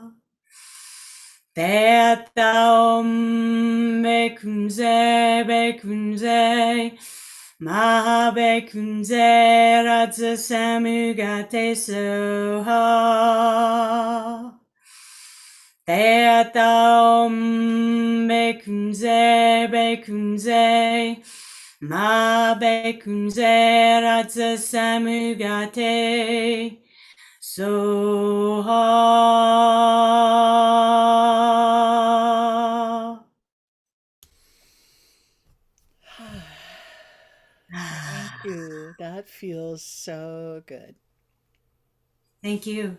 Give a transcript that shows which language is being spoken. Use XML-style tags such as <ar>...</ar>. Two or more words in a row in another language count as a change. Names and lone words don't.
<en>Te ata om be kunze, ma be kunze, radzu samuga te soha. Te ata om be kunze, ma be kunze, radzu samuga te soha. Thank you. That feels so good. Thank you.</en>